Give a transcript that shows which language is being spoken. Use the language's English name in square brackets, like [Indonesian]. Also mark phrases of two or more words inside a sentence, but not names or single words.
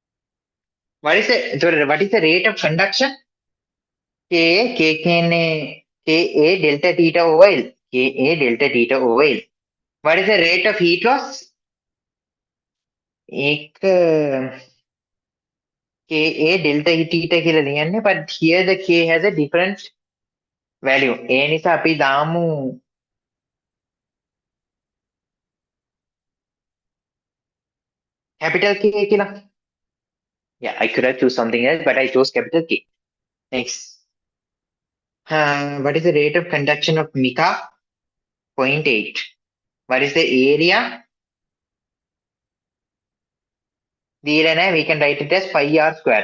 [English] What is the rate of conduction? K කියන්නේ Ka delta theta over L. Ka delta theta over L. What is the rate of heat loss? एक Ka delta theta [Sinhala] කියලා ලියන්නේ, [English] but here the K has a different value. [Sinhala] ඒ නිසා අපි දාමු [English] capital K [Sinhala] කියලා. [English] Yeah, I could have choose something else, but I chose capital K. Next. What is the rate of conduction of mica? 0.8. What is the area? We can write it as pi r square.